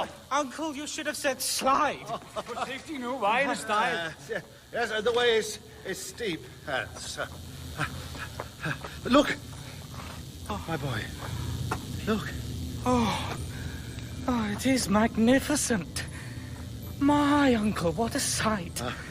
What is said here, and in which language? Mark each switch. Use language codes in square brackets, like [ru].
[en] Uncle, you should have said slide. [da] Forsigtig nu, vejen er stejl. [en] Yes, the way is steep, Hans. Look! My boy. Look. Oh, it is magnificent. My uncle, what a sight.